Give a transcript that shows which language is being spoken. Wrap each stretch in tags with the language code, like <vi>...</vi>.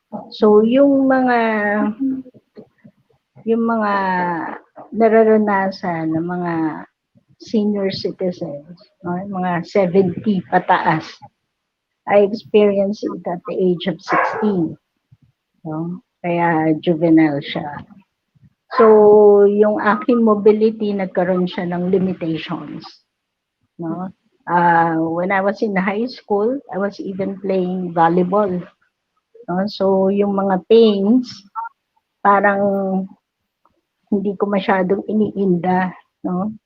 <tl>So, yung mga nararanasan ng mga senior citizens, no? Mga 70 pataas.</tl> <en>I experienced it at the age of 16.</en> <tl>No? Kaya juvenile siya. So, yung aking mobility, nagkaroon siya ng limitations. No?</tl> <en>When I was in high school, I was even playing volleyball. No?</en> <tl>So, yung mga pains, parang hindi ko masyadong iniinda, no?</tl>